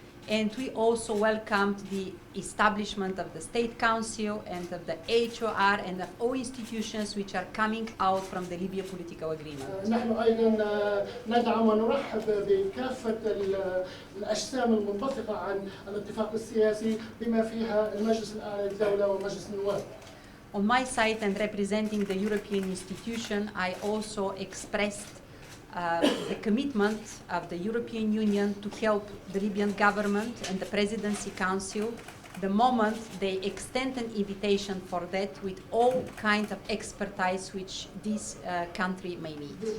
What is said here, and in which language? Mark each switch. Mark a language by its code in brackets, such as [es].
[en] And we also welcomed the establishment of the State Council and of the HOR and of all institutions which are coming out from the Libya political agreement. [ar] نحن أيضا ندعم ونرحب بكافة الأجسام المنبثقة عن الاتفاق السياسي بما فيها المجلس الأعلى للدولة ومجلس النواب. [en] On my side and representing the European institution, I also expressed the commitment of the European Union to help the Libyan government and the Presidency Council the moment they extend an invitation for that with all kinds of expertise which this country may need.